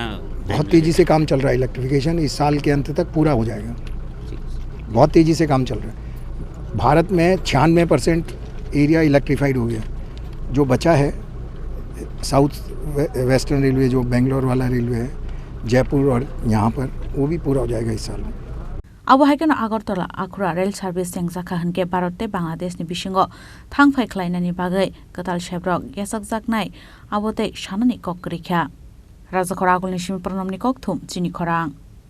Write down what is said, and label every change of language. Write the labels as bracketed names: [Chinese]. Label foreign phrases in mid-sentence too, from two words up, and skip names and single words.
[Hindi] बहुत तेज़ी से काम चल रहा है। इलेक्ट्रिफिकेशन इस साल के अंत तक पूरा हो जाएगा। बहुत तेज़ी से काम चल रहा है। भारत में 96% एरिया इलेक्ट्रीफाइड हो गया। जो बचा है साउथ वेस्टर्न रेलवे, जो बेंगलोर वाला रेलवे है, जयपुर और यहाँ पर, वो भी पूरा हो जाएगा इस साल में। [Kok Borok] Abo haikeno Agartala Akhura Rail Service tengjaka hanke Bharote Bangladesh ni bisingo thangphai khlainani bagai katal shebrok gesakjaknai abote shanani kok rikha Raja Khoragul ni simi pranam ni kok thum chini khorang